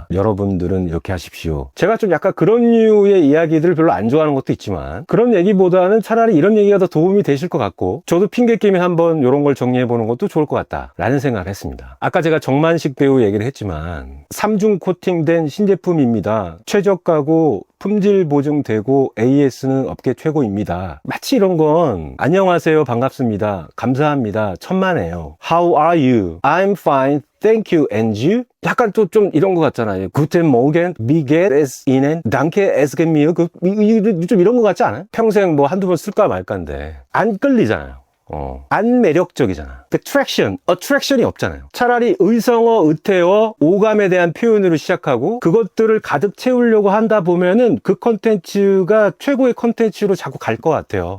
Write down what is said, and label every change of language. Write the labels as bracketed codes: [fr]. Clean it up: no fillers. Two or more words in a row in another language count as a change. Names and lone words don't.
[ko] 여러분들은 이렇게 하십시오. 제가 좀 약간 그런 류의 이야기들을 별로 안 좋아하는 것도 있지만 그런 얘기보다는 차라리 이런 얘기가 더 도움이 되실 것 같고 저도 핑계김에 한번 이런 걸 정리해 보는 것도 좋을 것 같다 라는 생각을 했습니다. 아까 제가 정만식 배우 얘기를 했지만 3중 코팅된 신제품입니다. 최저가고 품질 보증되고 AS는 업계 최고입니다. 마치 이런 건 안녕하세요, 반갑습니다, 감사합니다, 천만에요, [en] How are you? I'm fine, thank you, and you? [ko] 약간 또 좀 이런 것 같잖아요. [de] Guten Morgen, wie geht es Ihnen? Danke, es geht mir. [ko] 좀 이런 것 같지 않아요? 평생 뭐 한두 번 쓸까 말까인데 안 끌리잖아요. 안 매력적이잖아. attraction이 없잖아요. 차라리 의성어, 의태어, 오감에 대한 표현으로 시작하고 그것들을 가득 채우려고 한다 보면은 그 컨텐츠가 최고의 컨텐츠로 자꾸 갈 것 같아요.